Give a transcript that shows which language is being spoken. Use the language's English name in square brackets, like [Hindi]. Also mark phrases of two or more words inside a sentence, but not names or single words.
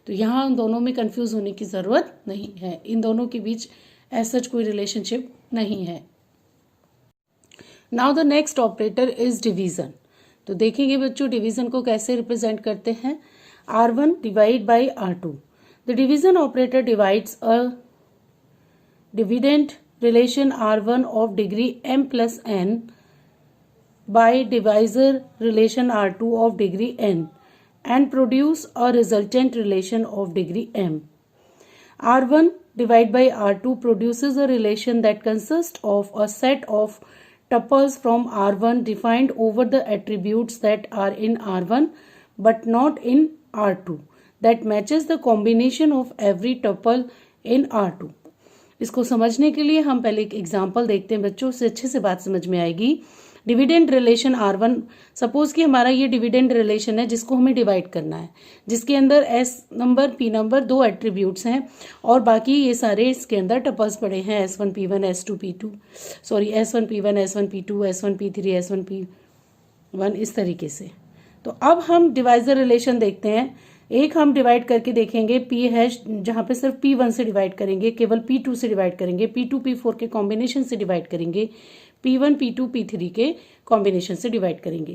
[Hindi] तो यहाँ उन दोनों में कंफ्यूज होने की ज़रूरत नहीं है, इन दोनों के बीच ऐसा कोई रिलेशनशिप नहीं है। [English] Now the next operator is division. [Hindi] तो देखेंगे बच्चों डिवीज़न को कैसे रिप्रेजेंट करते हैं। [English] R1 divide by R2. The division operator divides a dividend relation R1 of degree m plus n by divisor relation R2 of degree n and produce a resultant relation of degree m. R1 divided by R2 produces a relation that consists of a set of tuples from R1 defined over the attributes that are in R1 but not in R2 that matches the combination of every tuple in R2. [Hindi] इसको समझने के लिए हम पहले एक एग्जाम्पल देखते हैं बच्चों, उससे अच्छे से बात समझ में आएगी। [English] dividend relation [Hindi] R1, सपोज कि हमारा ये डिविडेंड रिलेशन है जिसको हमें डिवाइड करना है, जिसके अंदर [English] S number P number 2 attributes [Hindi] हैं और बाकी ये सारे इसके अंदर टपल्स पड़े हैं S1 P1 S2 P2 सॉरी S1 P1 S1 P2 S1 P3 S1 P1 इस तरीके से। तो अब हम [English] divisor relation [Hindi] देखते हैं। एक हम डिवाइड करके देखेंगे [English] P hash, [Hindi] जहाँ पे सिर्फ P1 से डिवाइड करेंगे, केवल P2 से डिवाइड करेंगे, P2 P4 के कॉम्बिनेशन से डिवाइड करेंगे, P1 P2 P3 के कॉम्बिनेशन से डिवाइड करेंगे।